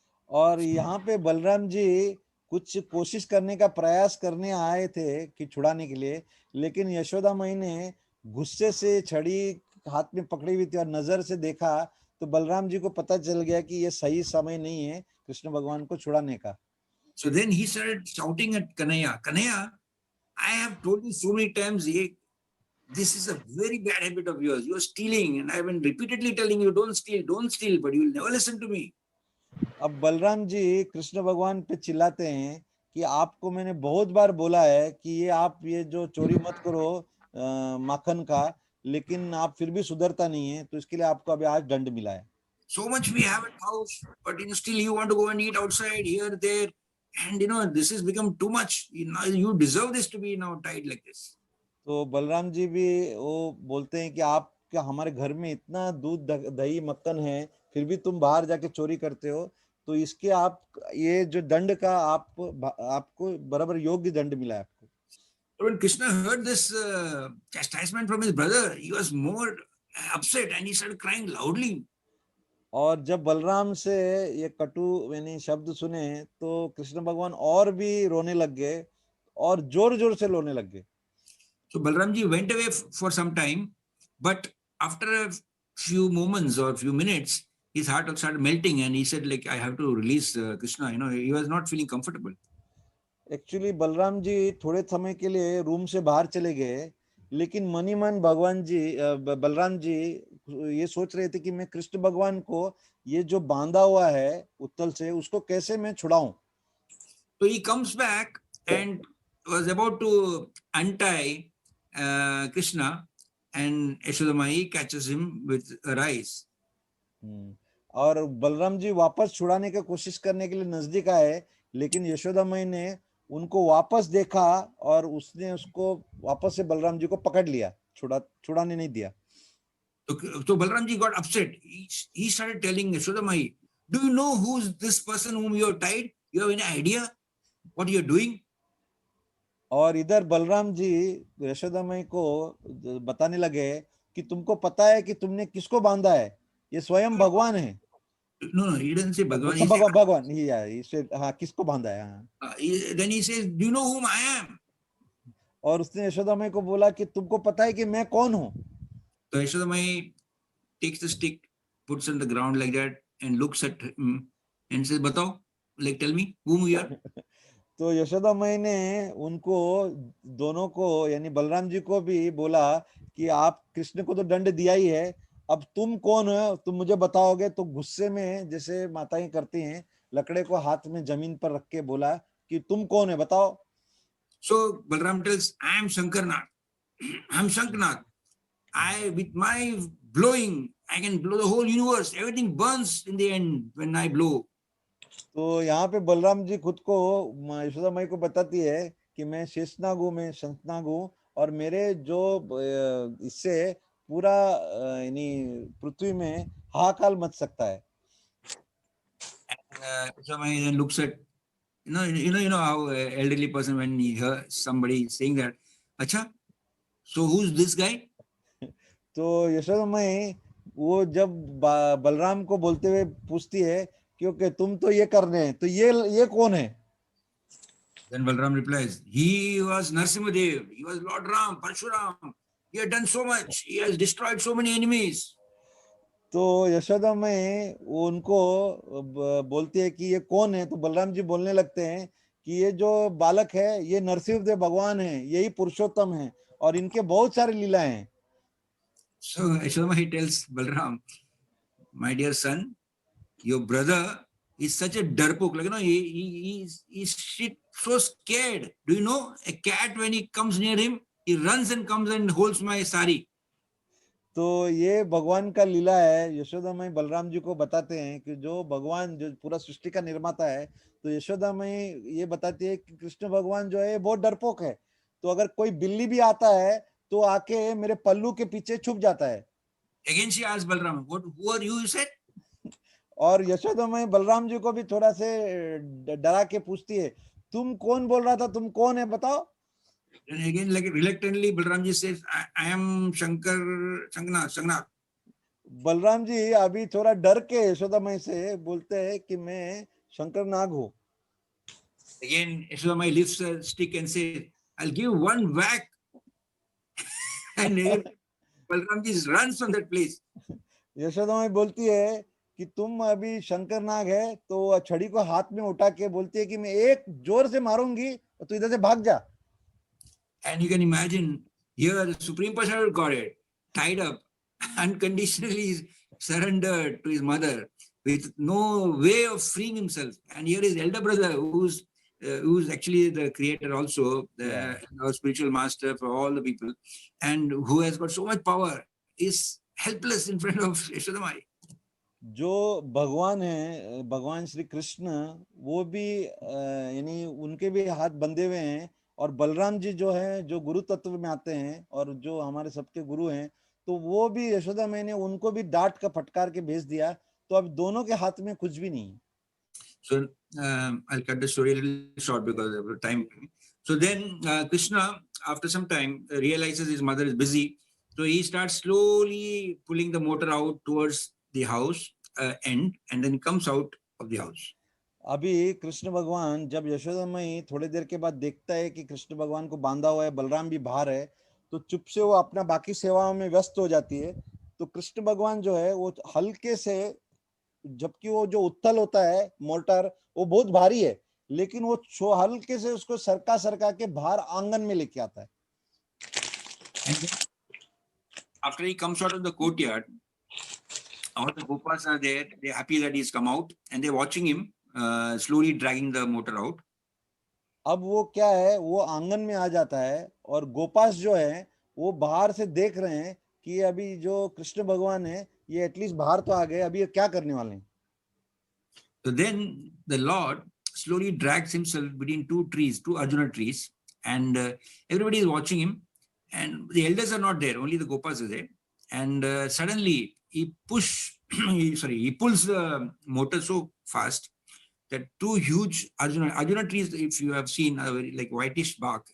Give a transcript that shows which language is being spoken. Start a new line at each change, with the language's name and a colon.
Hindi: और यहाँ पे बलराम जी कुछ कोशिश करने का प्रयास करने आए थे कि छुड़ाने के लिए, लेकिन यशोदा माई ने गुस्से से छड़ी हाथ में पकड़ी हुई थी और नजर से देखा, तो बलराम जी को पता चल गया कि ये सही समय नहीं है कृष्ण भगवान को छुड़ाने का।
English: So then he started shouting at Kanhaiya, Kanhaiya, I have told you so many times, this is a very bad habit of yours. You are stealing, and I have been repeatedly telling you, don't steal, but you will never listen to me.
Hindi: अब बलराम जी कृष्ण भगवान पे चिल्लाते हैं कि आपको मैंने बहुत बार बोला है कि ये जो चोरी मत करो माखन का, लेकिन आप फिर भी सुधरता नहीं है, तो इसके लिए आपको अभी आज दंड मिला है।
English: So much we have at house, but still you want to go and eat outside, here, there, and this has become too much. You deserve this to be now tied like this.
Hindi: तो बलराम जी भी वो बोलते हैं कि आप क्या हमारे घर में इतना दूध दही मक्खन है, फिर भी तुम बाहर जाके चोरी करते हो, तो इसके आप ये जो दंड का आपको बराबर योग्य दंड मिला है आपको।
English: When Krishna heard this chastisement from his brother, he was more upset and he started crying loudly.
Hindi: और जब बलराम से ये कटु यानी शब्द सुने, तो कृष्ण भगवान और भी रोने लग गए और जोर जोर से रोने लग गए।
English: So Balram ji went away for some time, but after a few moments or few minutes, his heart started melting, and he said, like, I have to release Krishna. He was not feeling comfortable.
Hindi: Actually Balram ji थोड़े समय के लिए room से बाहर चले गए, लेकिन money मन भगवान जी बलराम जी ये सोच रहे थे कि मैं कृष्ण भगवान को ये जो बांधा हुआ है उत्तल से उसको कैसे मैं छुड़ाऊं।
English: So he comes back and was about to untie Krishna, and Yashodamai catches him with a rice.
Hindi: और बलराम जी वापस छुड़ाने की कोशिश करने के लिए नजदीक आए, लेकिन यशोदा माई ने उनको वापस देखा और उसने उसको वापस से बलराम जी को पकड़ लिया, छुड़ाने नहीं दिया।
English: So Balramji got upset. He started telling Yashodamai, "Do you know who's this person whom you have tied? You have any idea what you're doing?"
Hindi: और इधर बलराम जी यशोदा माई को बताने लगे कि तुमको पता है कि तुमने किसको बांधा है, ये स्वयं भगवान है।
English: No, he doesn't say Bhagavan.
Hindi: अच्छा,
English: He said,
Hindi: भगवान ही है, हाँ किसको बांधा है, हाँ।
English: then he says, "Do you know whom I am?"
Hindi: और उसने यशोदा माई को बोला कि तुमको पता है कि मैं कौन हूँ।
English: So Yashodamai takes the stick, puts it on the ground like that, and looks at him and says, "Batao, like tell me whom you are."
Hindi: तो यशोदा माई ने उनको दोनों को यानी बलराम जी को भी बोला कि आप कृष्ण को तो दंड दिया ही है, अब तुम कौन हो, तुम मुझे बताओगे। तो गुस्से में जैसे माताएं करती हैं, लकड़े को हाथ में जमीन पर रख के बोला कि तुम कौन है बताओ।
English: So Balram tells, "I am Shankarnath. I am Shanknath. I, with my blowing, I can blow the whole universe. Everything burns in the end when I blow."
Hindi: तो यहाँ पे बलराम जी खुद को यशोदा माई को बताती है कि मैं शेषनाग हूँ, मैं शंखनाग हूँ, और मेरे जो इससे पूरा यानी पृथ्वी में हाहाकार मच सकता है।
English: Somebody then looks at, you know how elderly person when he hears somebody saying that, "Acha, so who's this guy?"
Hindi: तो यशोदा माई वो जब बलराम को बोलते हुए पूछती है क्योंकि तुम तो ये कर रहे हैं, तो ये कौन है।
English: Then Balram replies, "He was Narsimhadev. He was Lord Ram, Parshuram. He had done so much. He has destroyed so many enemies."
Hindi: तो यशोदा में वो उनको बोलती है कि ये कौन है, तो बलराम जी बोलने लगते हैं कि ये जो बालक है ये नरसिंहदेव भगवान है, यही पुरुषोत्तम है, और इनके बहुत सारे लीला हैं।
English: So Yashodama, he tells Balram, "My dear son, your brother is such a darpok. Like, he's so scared. Do you know a cat when he comes near him, he runs and comes and holds my sari."
Hindi: तो ये भगवान का लीला है। यशोदा माई बलराम जी को बताते हैं कि जो भगवान जो पूरा सृष्टि का निर्माता है, तो यशोदा माई ये बताती है कि कृष्ण भगवान जो है बहुत डरपोक है, तो अगर कोई बिल्ली भी आता है तो आके मेरे पल्लू के पीछे छुप जाता है।
English: Again she asks Balram, who are you, you said?
Hindi: और यशोदा माई बलराम जी को भी थोड़ा से डरा के पूछती है, तुम कौन बोल रहा था, तुम कौन है बताओ।
English: And again, like reluctantly, Balramji says, I am Shanknath.
Hindi: Balram ji अभी थोड़ा डर के यशोदा माई से बोलते हैं कि मैं शंकर नाग हूँ।
English: Again, Yashodamai lifts a stick and says, "I'll give one whack." And again, Balramji runs from that place.
Hindi: Yashoda माई बोलती है कि तुम अभी शंकर नाग है, तो छड़ी को हाथ में उठा के बोलती है कि मैं एक जोर से मारूंगी और तू इधर से भाग जा।
English: And you can imagine here the Supreme Personality of Godhead, tied up, unconditionally surrendered to his mother with no way of freeing himself. And here his elder brother, who's actually the creator also, our spiritual master for all the people, and who has got so much power, is helpless in front of Yashodamai.
Hindi: जो भगवान है, भगवान श्री कृष्ण, वो भी यानी उनके भी हाथ बंधे हुए हैं, और बलराम जी जो है जो गुरु तत्व में आते हैं और जो हमारे सबके गुरु हैं, तो वो भी यशोदा मैया ने उनको भी डांट का फटकार के भेज दिया, तो अब दोनों के हाथ में कुछ भी नहीं है।
English: So I'll cut the story a little short because of the time. So then Krishna, after some time, realizes his mother is busy. So he starts slowly pulling the motor out towards the house end, and then he comes out of the house.
Hindi: अभी कृष्ण भगवान जब यशोदा मई थोड़ी देर के बाद देखता है कि कृष्ण भगवान को बांधा हुआ है, बलराम भी बाहर है, तो चुप से वो अपना बाकी सेवाओं में व्यस्त हो जाती है। तो कृष्ण भगवान जो है वो हल्के से, जबकि वो जो उत्तल होता है मोटर वो बहुत भारी है, लेकिन वो हल्के से उसको सरका सरका के बाहर आंगन में लेके आता है।
English: And then after he comes out of the courtyard, all the Gopas are there. They're happy that he's come out, and they're watching him slowly dragging the motor out.
Hindi: अब वो क्या है, वो आंगन में आ जाता है और गोपास जो है वो बाहर से देख रहे हैं कि अभी जो कृष्ण भगवान है ये एटलीस्ट बाहर तो आ गए, अभी ये क्या करने वाले हैं.
English: So then the Lord slowly drags himself between two trees, two Arjuna trees, and everybody is watching him. And the elders are not there; only the Gopas are there. And suddenly he he pulls the motor so fast that two huge Arjuna trees, if you have seen, are very like whitish bark.